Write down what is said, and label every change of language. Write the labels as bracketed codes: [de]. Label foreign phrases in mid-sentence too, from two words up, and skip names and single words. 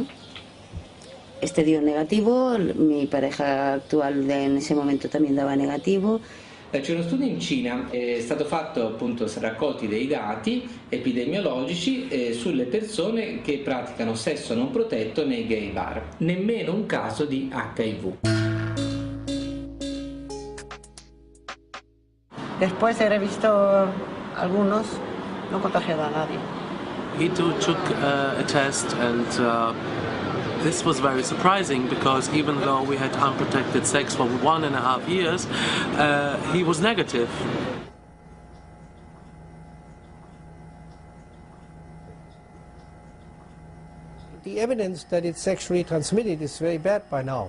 [es] Este dio negativo, mi pareja actual en ese momento también dava negativo. [it] C'è uno studio in Cina, è stato fatto appunto, raccolti dei dati epidemiologici sulle persone che praticano sesso non protetto nei gay bar, nemmeno un caso di HIV. [es] Después he revisto algunos, no contagiaba a nadie. [en] He too took a test, and this was very surprising because even though we had unprotected sex for 1.5 years, he was negative. The evidence that it's sexually transmitted is very bad by now.